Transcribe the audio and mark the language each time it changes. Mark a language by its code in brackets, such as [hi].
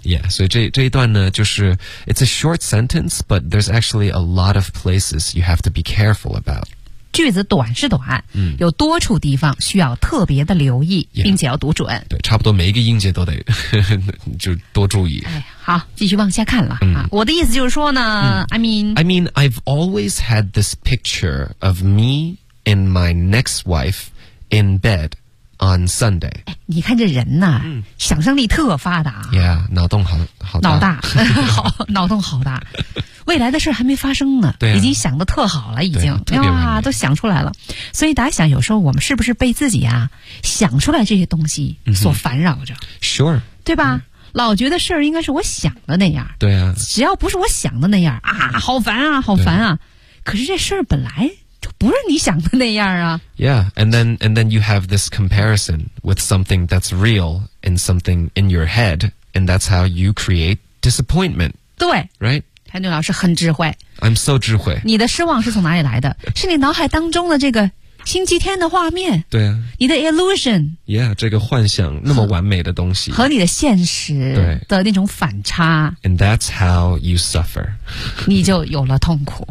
[en] Yeah, [zh] 所以这一段呢就是 [en] it's a short sentence, but there's actually a lot of places you have to be careful about. [zh] 句子短是短、嗯、有多处地方需要特别的留意、 [en] yeah. [zh] 并且要读准。对差不多每一个音节都得就多注意。哎好继续往下看了、嗯啊、我的意思就是说呢、嗯、 [en] I mean I've always had this picture of me and my next wife in bed on Sunday、 [zh] 哎、你看这人呢、嗯、想象力特发达 Yeah 脑洞 好大脑大好脑洞好大未来的事还没发生呢对、啊、已经想得特好了已经对、啊、哇都想出来了所以大家想有时候我们是不是被自己啊想出来这些东西所烦扰着、 [en] 嗯、Sure [zh] 对吧、嗯老觉得事儿应该是我想的那样对啊只要不是我想的那样啊好烦啊好烦啊可是这事儿本来就不是你想的那样啊 [en] Yeah and then you have this comparison with something that's real and something in your head and that's how you create disappointment [zh] 对 [en] Right [zh] 谭俊老师很智慧 [en] I'm so [zh] 智慧你的失望是从哪里来的是你脑海当中的这个星期天的画面对啊你的 illusion yeah 这个幻想那么完美的东西和你的现实的那种反差 [en] and that's how you suffer [zh] 你就有了痛苦